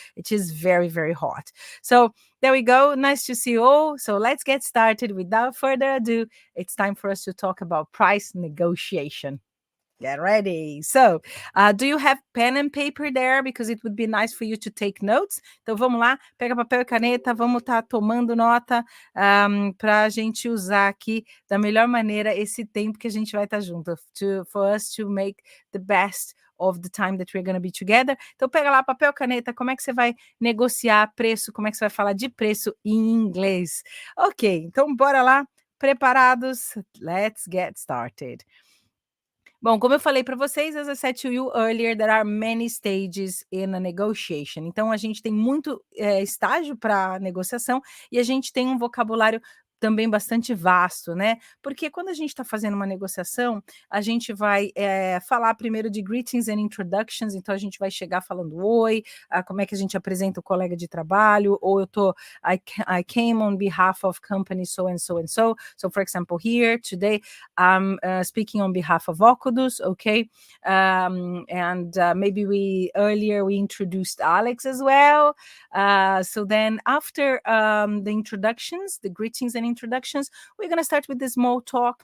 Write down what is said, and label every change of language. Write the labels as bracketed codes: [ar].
[en] It is very, very hot. So there we go. Nice to see you all. So let's get started. Without further ado, it's time for us to talk about price negotiation. Get ready. So, do you have pen and paper there? Because it would be nice for you to take notes. [pt] Então, vamos lá, pega papel e caneta, vamos estar tomando nota para a gente usar aqui da melhor maneira esse tempo que a gente vai estar junto, [en] for us to make the best of the time that we're going to be together. [pt] Então, pega lá papel, caneta, como é que você vai negociar preço, como é que você vai falar de preço em inglês. Ok, então bora lá, preparados? [en] Let's get started. [pt] Bom, como eu falei para vocês, [en] as I said to you earlier, there are many stages in a negotiation. [pt] Então, a gente tem muito estágio para negociação e a gente tem um vocabulário também bastante vasto, né? Porque quando a gente está fazendo uma negociação, a gente vai falar primeiro de [en] greetings and introductions, [pt] então a gente vai chegar falando oi, como é que a gente apresenta o colega de trabalho, ou [en] I came on behalf of company so and so [pt] and so. [en] So, for example, here today, I'm speaking on behalf of Ocudus, okay? And maybe earlier we introduced Alex as well. So then after the introductions, the greetings and introductions, we're going to start with the small talk.